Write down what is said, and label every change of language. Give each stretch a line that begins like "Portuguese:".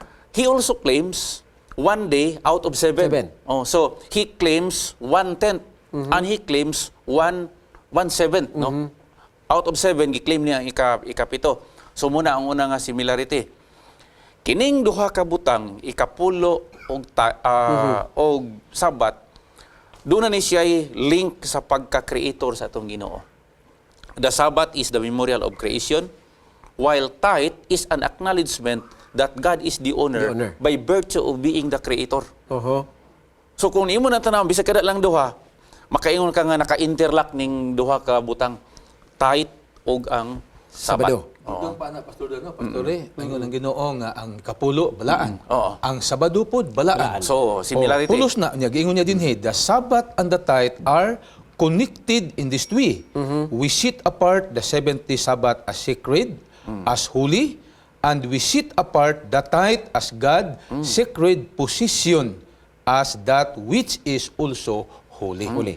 English: He also claims 1 day out of 7. Seven. Oh, so he claims 1/10 and he claims 1/7, no?
Cebuano: Out of 7 gi-claim niya ang ikapito. So muna ang una nga similarity. Kining duha ka butang, ikapulo og Sabat, doon na ni siya link sa pagka-creator sa atong Ginoo.
English: The Sabbath is the memorial of creation, while tithe is an acknowledgement that God is the owner, by virtue of being the creator.
Cebuano: So kung imo na tanaw, bisag kada lang duha, makaingon ka nga naka-interlock ning duha ka butang, tithe ug ang Sabat. Sabado. Ito pa na, Pastor Dano, Pastor Ray, ang Ginoo nga ang kapulo, balaan. Oo. Ang Sabado pod, balaan.
English: So, similarity.
Cebuano: Pulos na, niya, giingon niya din,
English: the Sabbath and the tithe are connected in this way. We set apart the 70 Sabbath as sacred, as holy, and we set apart the tithe as God sacred position as that which is also holy.